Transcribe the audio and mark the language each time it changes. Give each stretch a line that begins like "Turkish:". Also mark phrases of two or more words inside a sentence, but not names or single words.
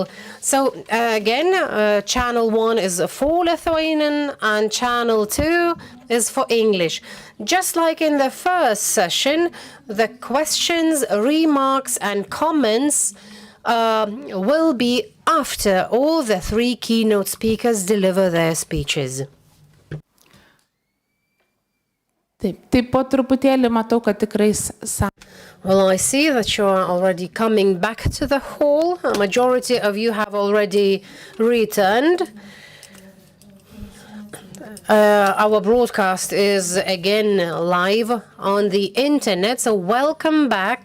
English: So again, channel 1 is for Lithuanian and channel 2 is for English. Just like in the first session, the questions, remarks and comments will be after all the 3 keynote speakers deliver their speeches.
Lithuanian: Taip po truputėlį matau, kad tikrai
English: Well, I see that you are already coming back to the hall. A majority of you have already returned. Our broadcast is again live on the internet, so welcome back.